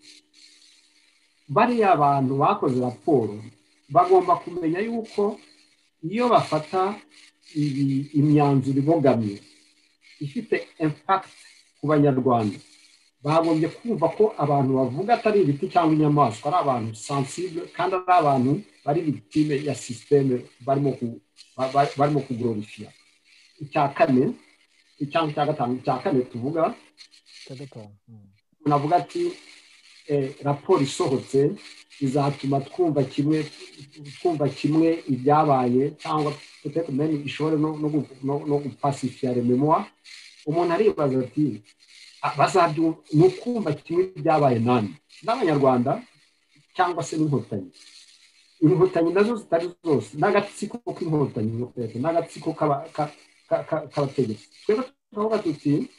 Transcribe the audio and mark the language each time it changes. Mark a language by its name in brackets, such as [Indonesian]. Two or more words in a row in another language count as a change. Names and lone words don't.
[Kinyarwanda] bariya abantu bakoze raporo bagomba kumenya yuko iyo bafata imyanzuro ibogamye ifite impact ku banyarwanda bagombye kumva ko abantu bavuga atari ibiti cyangwa inyamaswa ari abantu sensible kandi ari abantu bari victime ya systeme barimo kuglorifiya icya kane icya gatanu icya kane tuvuga unavuga ati raporo isohotse izatuma twumva kimwe ibyabaye cyangwa peut-être ishobore no gupasifiya [French] les mémoires [Kinyarwanda] umuntu aribaza ati ni ukumva kimwe ibyabaye nani n'abanyarwanda cyangwa se n'inkotanyi inkotanyi nazo zitari zose n'agatsiko k'inkotanyi n'agatsiko k'abategetsi twebwe tukavuga tuti